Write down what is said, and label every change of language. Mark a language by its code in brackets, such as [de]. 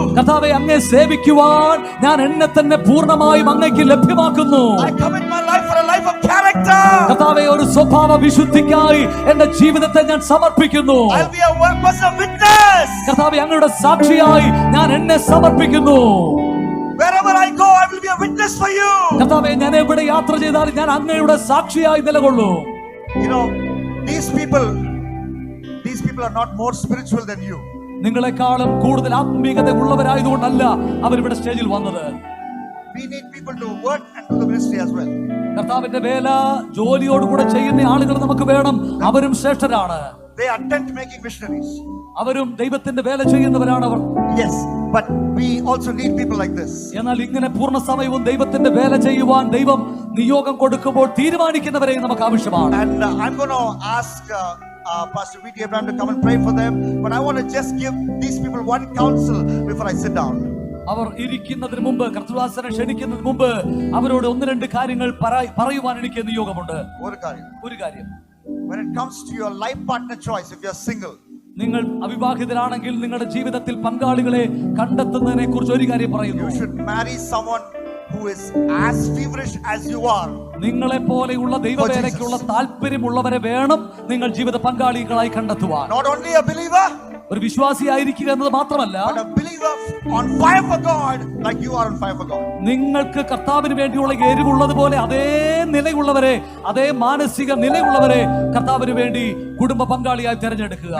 [ml] കർത്താവേ, അങ്ങയെ സേവിക്കുവാൻ ഞാൻ എന്നെ തന്നെ പൂർണ്ണമായും അങ്ങയ്ക്ക് ലഭ്യമാക്കുന്നു. [en] I commit my life for a life of character. [ml] കർത്താവേ, ഒരു സ്വഭാവ വിശുദ്ധിക്കായി എന്റെ ജീവിതത്തെ ഞാൻ സമർപ്പിക്കുന്നു. [en] I'll be a person of witness. [ml] കർത്താവേ, അങ്ങയുടെ സാക്ഷിയായി ഞാൻ എന്നെ സമർപ്പിക്കുന്നു. [en] Wherever I go, I will be a witness for you. [ml] കർത്താവേ, ഞാൻ എവിടെ യാത്ര ചെയ്താലും ഞാൻ അങ്ങയുടെ സാക്ഷിയായി നിലകൊള്ളും. [en] You know, these people are not more spiritual than you. [ml] നിങ്ങളെക്കാളും കൂടുതൽ ആത്മീയത ഉള്ളവരായതുകൊണ്ടല്ല അവരിവിടെ സ്റ്റേജിൽ വന്നത്. [en] We need people to work and do the ministry as well. [ml] കർത്താവിന്റെ വേല ജോലിയോടുകൂടെ ചെയ്യുന്ന ആളുകൾ നമുക്ക് വേണം. അവരും ശ്രേഷ്ഠരാണ്. [en] they attend making missionaries. [ml] അവരും ദൈവത്തിന്റെ വേല ചെയ്യുന്നവരാണ് അവർ. [en] Yes, but we also need people like this. [ml] എന്നാൽ ഇങ്ങനെ പൂർണ്ണ സമയവും ദൈവത്തിന്റെ വേല ചെയ്യുവാൻ ദൈവം നിയോഗം കൊടുക്കുമ്പോൾ തീരുമാനിക്കുന്നവരെ നമുക്ക് ആവശ്യമാണ്. [en] And I'm going to ask Pastor V.T. Abraham to come and pray for them, but I want to just give these people one counsel before I sit down. [ml] അവർ ഇരിക്കുന്നതിന് മുമ്പ്, കർത്തൃദാസനെ ക്ഷണിക്കുന്നതിന് മുമ്പ് അവരോട് ഒന്ന് രണ്ട് കാര്യങ്ങൾ പറയുവാൻ എനിക്ക് നിയോഗമുണ്ട്. ഒരു കാര്യം, [en] when it comes to your life partner choice, if you're single, [ml] നിങ്ങൾ അവിവാഹിതരാണെങ്കിൽ നിങ്ങളുടെ ജീവിതത്തിൽ പങ്കാളികളെ കണ്ടെത്തുന്നതിനെ കുറിച്ച് ഒരു കാര്യം പറയുന്നു. [en] You should marry someone who is as feverish as you are. [ml] നിങ്ങളെ പോലെയുള്ള ദൈവവേലയ്ക്കുള്ള താല്പര്യമുള്ളവരെ വേണം നിങ്ങൾ ജീവിത പങ്കാളികളായി കണ്ടെത്തുവാൻ. [en] Not only a believer, [ml] ഒരു വിശ്വാസിയായിരിക്കുക എന്നത് മാത്രമല്ല, [en] but a believer on fire for God like you are on fire for God. [ml] നിങ്ങൾക്ക് കർത്താവിന് വേണ്ടിയുള്ള എരിവുള്ളതുപോലെ അതേ നിലയുള്ളവരെ, അതേ മാനസിക നിലയുള്ളവരെ കർത്താവിന് വേണ്ടി കുടുംബ പങ്കാളിയായി തിരഞ്ഞെടുക്കുക.